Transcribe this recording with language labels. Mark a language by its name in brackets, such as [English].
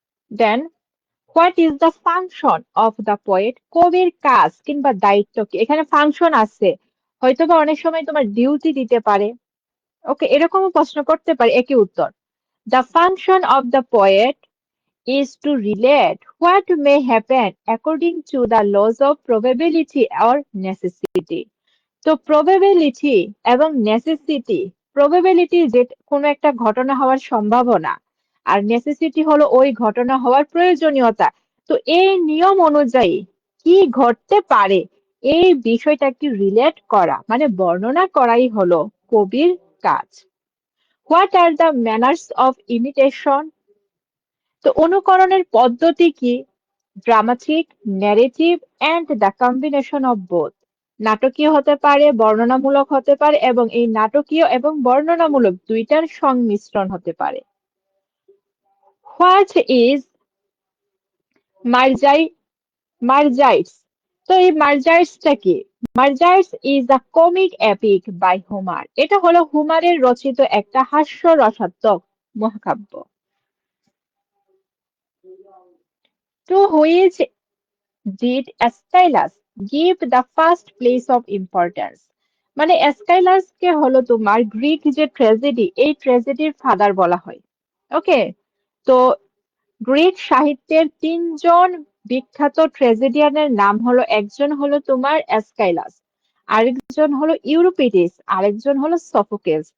[English] দেন, what is the function of the poet? [Bangla] কবির কাজ কিংবা দায়িত্ব কি? এখানে ফাংশন আছে, হয়তোবা অনেক সময় তোমার ডিউটি দিতে পারে। ওকে, এরকমও প্রশ্ন করতে পারে, একই উত্তর। [English] The function of the poet is to relate what may happen according to the laws of probability or necessity. [Bangla] তো প্রবাবিলিটি এবং নেসেসিটি, প্রবাবিলিটি যে কোনো একটা ঘটনা হওয়ার সম্ভাবনা, আর নেসেসিটি হলো ওই ঘটনা হওয়ার প্রয়োজনীয়তা। তো এই নিয়ম অনুযায়ী কি ঘটতে পারে এই বিষয়টাকে রিলেট করা মানে বর্ণনা করাই হলো কবির কাজ। [English] What are the manners of imitation? [Bangla] তো অনুকরণের পদ্ধতি কি? [English] Dramatic, narrative and the combination of both. [Bangla] নাটকীয় হতে পারে, বর্ণনামূলক হতে পারে এবং এই নাটকীয় এবং বর্ণনামূলক দুইটার সংমিশ্রণ হতে পারে। [English] What is Margi Margites? [Bangla] তো এই মার্জাইটসটা কি? [English] Margites is a comic epic by Homer. [Bangla] এটা হলো হোমারের রচিত একটা হাস্যরসাত্মক মহাকাব্য। [English] To which did Aeschylus give the first place of importance? [Bangla] মানে কে হলো তোমার গ্রিক যে ট্র্যাজেডি, এই ট্র্যাজেডির ফাদার বলা হয়। ওকে, তো গ্রিক সাহিত্যের তিনজন বিখ্যাত ট্র্যাজেডিয়ানের নাম হলো, একজন হলো তোমার অ্যাসকাইলাস, আরেকজন হলো ইউরিপিডিস, আরেকজন হলো সফোকেলস।